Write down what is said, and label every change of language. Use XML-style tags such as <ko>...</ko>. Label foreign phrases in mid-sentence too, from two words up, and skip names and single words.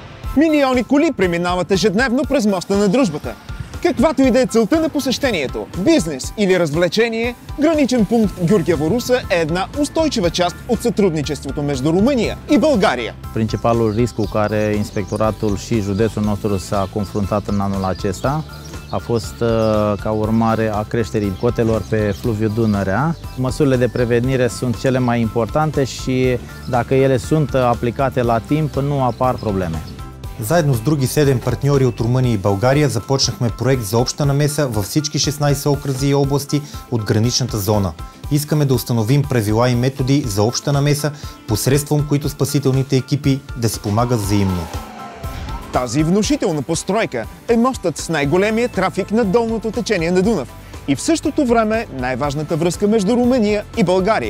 <bg>Милиони коли преминават ежедневно през моста на дружбата. Каквато и да е целта на посещението – бизнес или развлечение, граничен пункт Георгиево Руса е една устойчива част от сътрудничеството между România и Bulgaria.</bg> <ro>Principalul risc cu care inspectoratul și județul nostru s-a confruntat în anul acesta a fost ca urmare a creșterii cotelor pe fluviul Dunărea. Măsurile de prevenire sunt cele mai importante și dacă ele sunt aplicate la timp, nu apar probleme.</ro> <bg>Заедно с други 7 партньори от Румъния и България започнахме проект за обща намеса във всички 16 окръзи и области от граничната зона. Искаме да установим правила и методи за обща намеса, посредством които спасителните екипи да си помагат взаимно. Тази внушителна постройка е мостът с най-големия трафик на долното течение на Дунав и в същото време най-важната връзка между Румъния и България.</bg>